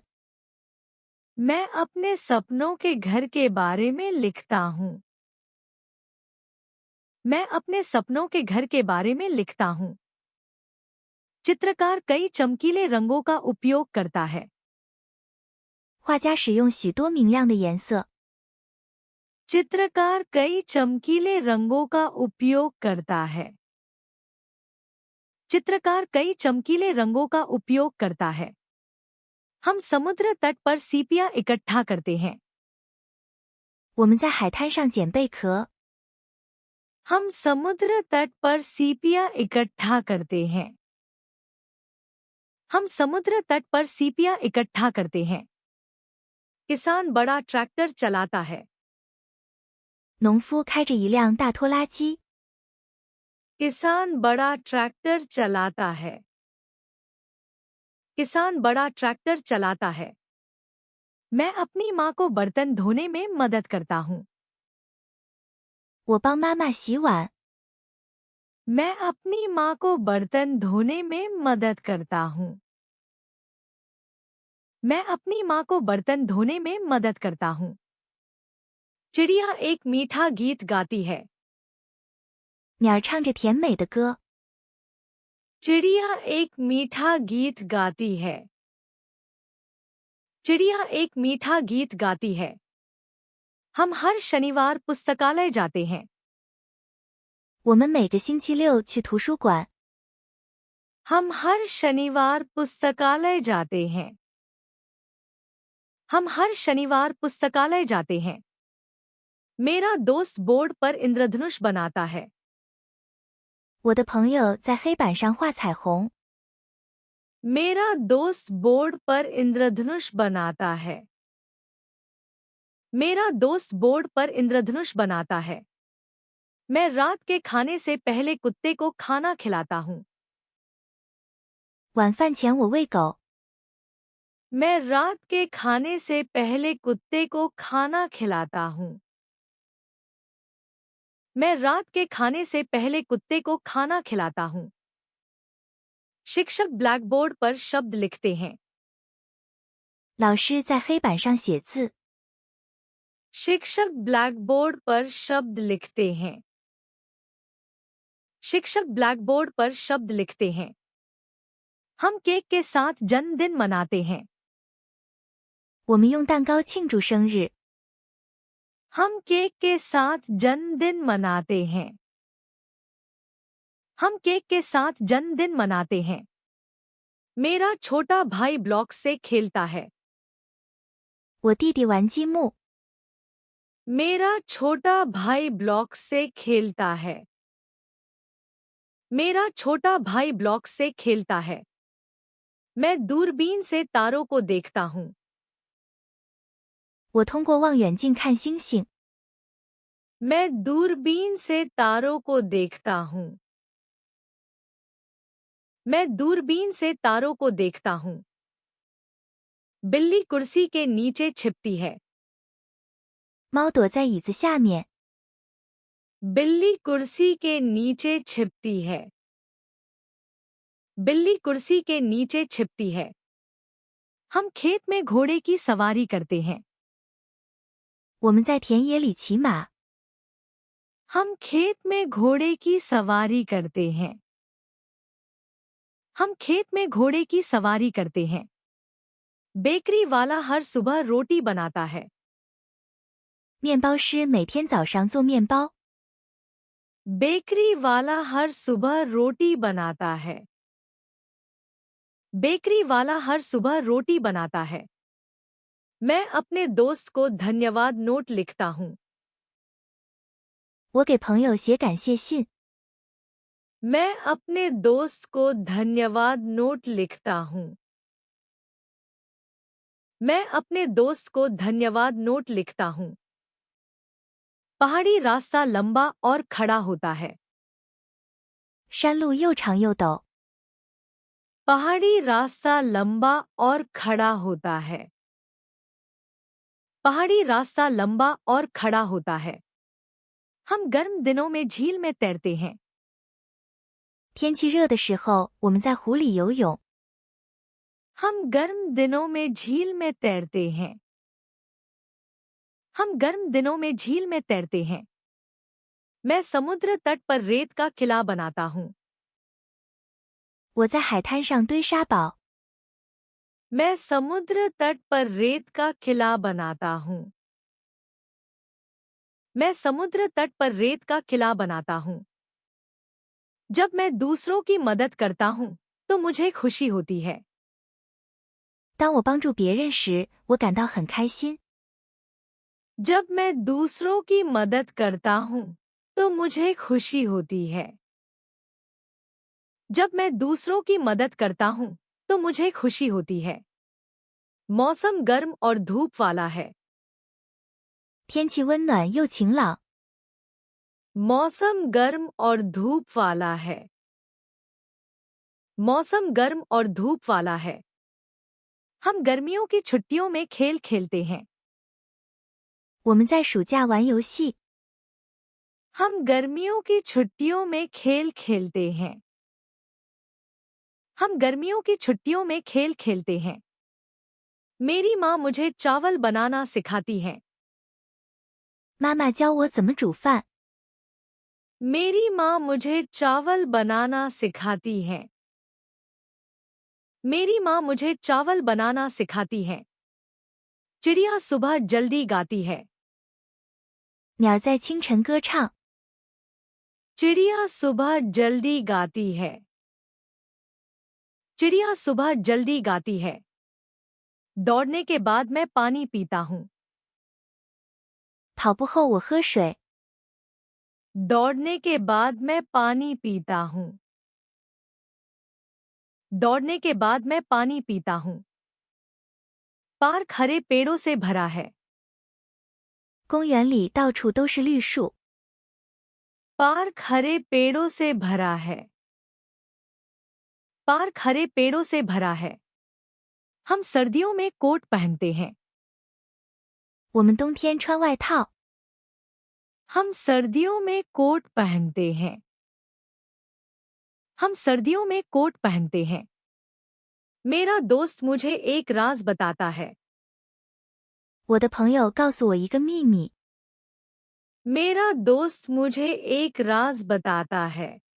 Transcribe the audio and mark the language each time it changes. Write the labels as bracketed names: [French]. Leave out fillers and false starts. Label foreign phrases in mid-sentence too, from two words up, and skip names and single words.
[Hindi] मैं अपने सपनों के घर के बारे में लिखता हूँ। मैं अपने सपनों के घर के बारे में लिखता हूँ। चित्रकार कई चमकीले रंगों का उपयोग करता है। [Chinese] 画家使用许多明亮的颜色。 [Hindi] चित्रकार कई चमकीले रंगों का उपयोग करता है। चित्रकार कई चमकीले रंगों का उपयोग करता है। हम समुद्र तट पर सीपियां इकट्ठा करते हैं। [Chinese] 我们在海滩上捡贝壳。 [Hindi] हम समुद्र तट पर सीपियां इकट्ठा करते हैं। हम समुद्र तट पर सीपियां इकट्ठा करते हैं। किसान बड़ा ट्रैक्टर चलाता है। [Chinese] 农夫开着一辆大拖拉机。 [Hindi] किसान बड़ा ट्रैक्टर चलाता है। किसान बड़ा ट्रैक्टर चलाता है। मैं अपनी माँ को बर्तन धोने में मदद करता हूँ। [Chinese] 我帮妈妈洗碗。 [Hindi] मैं अपनी माँ को बर्तन धोने में मदद करता हूँ। मैं अपनी माँ को बर्तन धोने में मदद करता हूँ। चिड़िया एक मीठा गीत गाती है। [Chinese] 鸟儿唱着甜美的歌。 [Hindi] चिड़िया एक मीठा गीत गाती है। चिड़िया एक मीठा गीत गाती है। हम हर शनिवार पुस्तकालय जाते हैं। [Chinese] 我们每个星期六去图书馆。 [Hindi] हम हर शनिवार पुस्तकालय जाते हैं। हम हर शनिवार पुस्तकालय जाते हैं। मेरा दोस्त बोर्ड पर इंद्रधनुष बनाता है। [Chinese] 我的朋友在黑板上画彩虹。 [Hindi] मेरा दोस्त बोर्ड पर इंद्रधनुष बनाता है। मेरा दोस्त बोर्ड पर इंद्रधनुष बनाता है। मैं रात के खाने से पहले कुत्ते को खाना खिलाता हूँ। [Chinese] 晚饭前我喂狗。 [Hindi] मैं रात के खाने से पहले कुत्ते को खाना खिलाता हूँ। मैं रात के खाने से पहले कुत्ते को खाना खिलाता हूँ। शिक्षक ब्लैकबोर्ड पर शब्द लिखते हैं। [Chinese] 老师在黑板上写字。 [Hindi] शिक्षक ब्लैकबोर्ड पर शब्द लिखते हैं। शिक्षक ब्लैकबोर्ड पर शब्द लिखते हैं। हम केक के साथ जन्मदिन मनाते हैं। [Chinese] 我们用蛋糕庆祝生日。 [Hindi] हम केक के साथ जन्मदिन मनाते हैं। हम केक के साथ जन्मदिन मनाते हैं। मेरा छोटा भाई ब्लॉक से खेलता है। [Chinese] 我弟弟玩积木。 [Hindi] मेरा छोटा भाई ब्लॉक से खेलता है। मेरा छोटा भाई ब्लॉक से खेलता है। मैं दूरबीन से तारों को देखता हूँ। [Chinese] 我通过望远镜看星星。 [Hindi] मैं दूरबीन से तारों को देखता हूँ। मैं दूरबीन से तारों को देखता हूँ। बिल्ली कुर्सी के नीचे छिपती है। [Chinese] 猫躲在椅子下面。 [Hindi] बिल्ली कुर्सी के नीचे छिपती है। बिल्ली कुर्सी के नीचे छिपती है। हम खेत में घोड़े की सवारी करते हैं। [Chinese] 我们在田野里骑马。 [Hindi] हम खेत में घोड़े की सवारी करते हैं। हम खेत में घोड़े की सवारी करते हैं। बेकरी वाला हर सुबह रोटी बनाता है। [Chinese] 面包师每天早上做面包。 [Hindi] बेकरी वाला हर सुबह रोटी बनाता है। बेकरी वाला हर सुबह रोटी बनाता है। मैं अपने दोस्त को धन्यवाद नोट लिखता हूँ। [Chinese] 我给朋友写感谢信。 [Hindi] मैं अपने दोस्त को धन्यवाद नोट लिखता हूँ। मैं अपने दोस्त को धन्यवाद नोट लिखता हूँ। पहाड़ी रास्ता लंबा और खड़ा होता है। [Chinese] 山路又长又陡。 [Hindi] पहाड़ी रास्ता लंबा और खड़ा होता है। पहाड़ी रास्ता लंबा और खड़ा होता है। हम गर्म दिनों में झील में तैरते हैं। [Chinese] 天气热的时候，我们在湖里游泳。 [Hindi] हम गर्म दिनों में झील में तैरते हैं। हम गर्म दिनों में झील में तैरते हैं। मैं समुद्र तट पर रेत का किला बनाता हूँ। [Chinese] 我在海滩上堆沙堡。 [Hindi] मैं समुद्र तट पर रेत का किला बनाता हूँ। मैं समुद्र तट पर रेत का किला बनाता हूँ। जब मैं दूसरों की मदद करता हूँ तो मुझे खुशी होती है। [Chinese] 当我帮助别人时，我感到很开心。 [Hindi] जब मैं दूसरों की मदद करता हूँ तो मुझे खुशी होती है। जब मैं दूसरों की मदद करता हूँ तो मुझे खुशी होती है। मौसम गर्म और धूप वाला है। [Chinese] 天气温暖又晴朗。 [Hindi] मौसम गर्म और धूप वाला है। मौसम गर्म और धूप वाला है। हम गर्मियों की छुट्टियों में खेल खेलते हैं। [Chinese] 我们在暑假玩游戏。 [Hindi] हम गर्मियों की छुट्टियों में खेल खेलते हैं। हम गर्मियों की छुट्टियों में खेल खेलते हैं। मेरी माँ मुझे चावल बनाना सिखाती है। [Chinese] 妈妈教我怎么煮饭。 [Hindi] मेरी माँ मुझे चावल बनाना सिखाती है। मेरी माँ मुझे चावल बनाना सिखाती है। चिड़िया सुबह जल्दी गाती है। [Chinese] 鸟在清晨歌唱。 [Hindi] चिड़िया सुबह जल्दी गाती है। चिड़िया सुबह जल्दी गाती है। दौड़ने के बाद मैं पानी पीता हूँ। [Chinese] 跑步后我喝水。 [Hindi] दौड़ने के बाद मैं पानी पीता हूँ। दौड़ने के बाद मैं पानी पीता हूँ। पार्क हरे पेड़ों से भरा है। [Chinese] 公园里到处都是绿树。 [Hindi] पार्क हरे पेड़ों से भरा है। पार्क हरे पेड़ों से भरा है। हम सर्दियों में कोट पहनते हैं। [Chinese] 我们冬天穿外套。 [Hindi] हम सर्दियों में कोट पहनते हैं। हम सर्दियों में कोट पहनते हैं। मेरा दोस्त मुझे एक राज बताता है। [Chinese] 我的朋友告诉我一个秘密。 [Hindi] मेरा दोस्त मुझे एक राज बताता है।